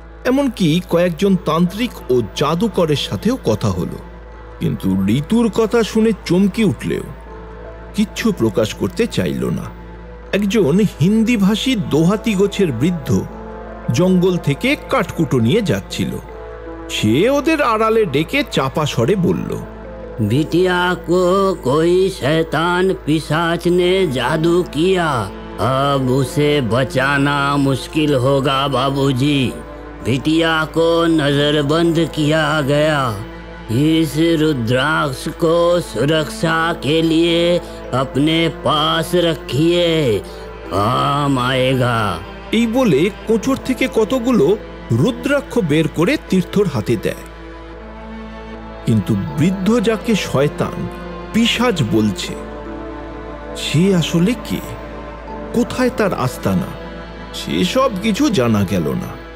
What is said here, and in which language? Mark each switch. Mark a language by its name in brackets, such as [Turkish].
[Bangla] এমনকি কয়েকজন তান্ত্রিক ও জাদুকরের সাথেও কথা হলো, কিন্তু ঋতুর কথা শুনে চমকে উঠলেও কিচ্ছু প্রকাশ করতে চাইল না। একজন হিন্দিভাষী দোহাতি গোছের বৃদ্ধ জঙ্গল থেকে কাঠকুটো নিয়ে যাচ্ছিল। সে ওদের আড়ালে ডেকে চাপা স্বরে বলল, [Hindi] बिटिया को कोई शैतान पिशाच ने जादू किया, अब उसे बचाना मुश्किल होगा बाबूजी। बिटिया को नजरबंद किया गया। इस रुद्राक्ष को सुरक्षा के लिए अपने पास रखिए, काम आएगा। [Bangla] এই বলে কোঁচর থেকে কতগুলো রুদ্রাক্ষ বের করে তীর্থর হাতে দেয়। কিন্তু বৃদ্ধ যাকে শয়তান পিশাচ বলছে, সে আসলে কে, কোথায় তার আস্তানা, সেসব কিছু জানা গেল না।